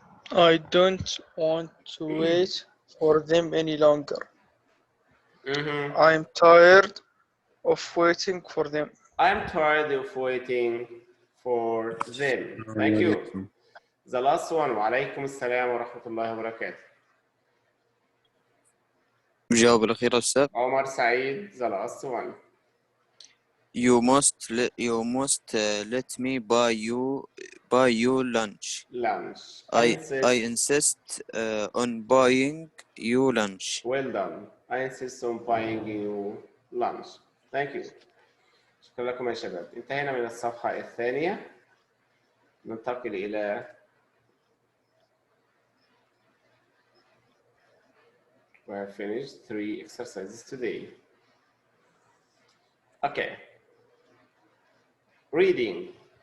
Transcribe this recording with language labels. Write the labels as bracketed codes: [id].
[en] I don't want to wait for them any longer. I'm tired of waiting for them. I'm tired of waiting for them. Thank you. The last one. [ar] وعليكم السلام ورحمة الله وبركاته. الجواب الأخير أستاذ. [en] عمر سعيد. The last one. You must let me buy you lunch. Lunch. I insist on buying you lunch. Well done. I insist on buying you lunch. Thank you. [ar] شكرا لكم يا شباب. انتهينا من الصفحة الثانية. ننتقل إلى [en] we have finished 3 exercises today. Okay. Reading.